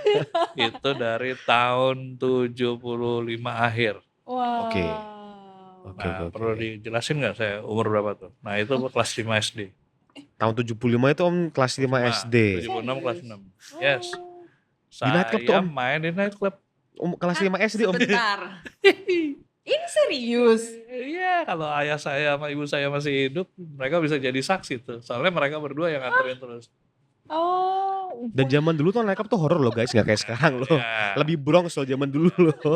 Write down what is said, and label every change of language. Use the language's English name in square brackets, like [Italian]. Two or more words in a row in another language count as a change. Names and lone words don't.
[Indonesian] Itu dari tahun 75 akhir. Wow. Oke. Nah, perlu dijelasin nggak saya umur berapa tuh? Nah itu kelas 5 SD. Tahun 75 itu Om kelas 5 SD. 76 kelas 6. Yes. Di [English] night club [Indonesian] tuh Saya Om? main di [English] night club. [Indonesian] Om kelas 5 SD Om. Bentar. Ini serius? Iya, kalau ayah saya sama ibu saya masih hidup, mereka bisa jadi saksi tuh. Soalnya mereka berdua yang nganterin terus. Dan zaman dulu tuh [English] night club [Indonesian] tuh horor loh guys, nggak kayak sekarang loh. Ya, Lebih bronx loh zaman dulu loh.